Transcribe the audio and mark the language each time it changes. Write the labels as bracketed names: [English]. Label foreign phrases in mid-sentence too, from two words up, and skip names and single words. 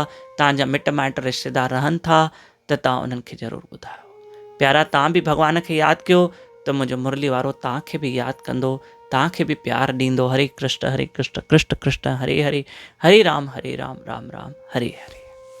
[Sindhi] तव्हांजा मिट माइट रिश्तेदार रहनि था त तव्हां उन्हनि खे ज़रूरु ॿुधायो। प्यारा, तव्हां बि भगवान खे यादि कयो त मुंहिंजो मुरली वारो तव्हांखे बि यादि कंदो, तव्हांखे बि प्यार ॾींदो। [Sanskrit] हरे कृष्ण कृष्ण कृष्ण हरे हरे, हरे राम राम राम हरे हरे।